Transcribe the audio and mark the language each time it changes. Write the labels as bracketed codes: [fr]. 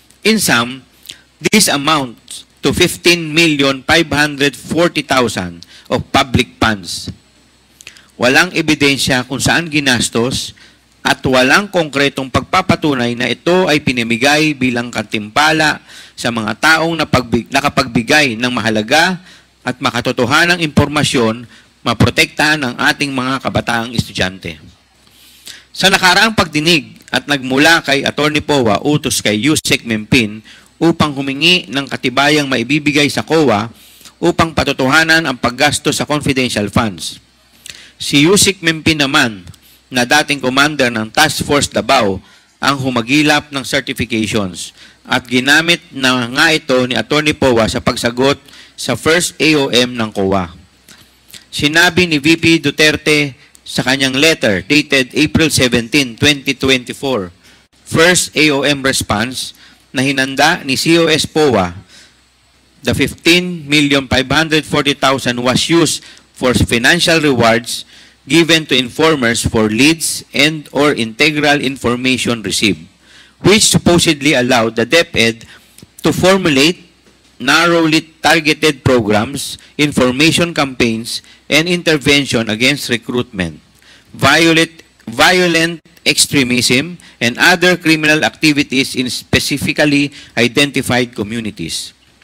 [en] In sum, this amounts to 15,540,000 of public funds. [tl] Walang ebidensya kung saan ginastos at walang konkretong pagpapatunay na ito ay pinamigay bilang kantimpala sa mga taong nakapagbigay ng mahalaga at makatotohanang impormasyon maprotektahan ang ating mga kabataang estudyante. Sa nakaraang pagdinig at nagmula kay Atty. Powa utos kay Yusek Mempin upang humingi ng katibayang maibibigay sa COA upang patotohanan ang paggasto sa confidential funds. Si Yusek Mempin naman, na dating commander ng Task Force Davao, ang humagilap ng certifications at ginamit na nga ito ni Atty. Powa sa pagsagot sa first AOM ng COA. Sinabi ni VP Duterte sa kanyang [en] letter dated April 17, 2024, first AOM response [tl] na hinanda ni COS Powa, [en] the 15,540,000 was used for financial rewards given to informers for leads and or integral information received, which supposedly allowed the DepEd to formulate narrowly targeted programs, information campaigns, and intervention against recruitment, violent extremism, and other criminal activities in specifically identified communities.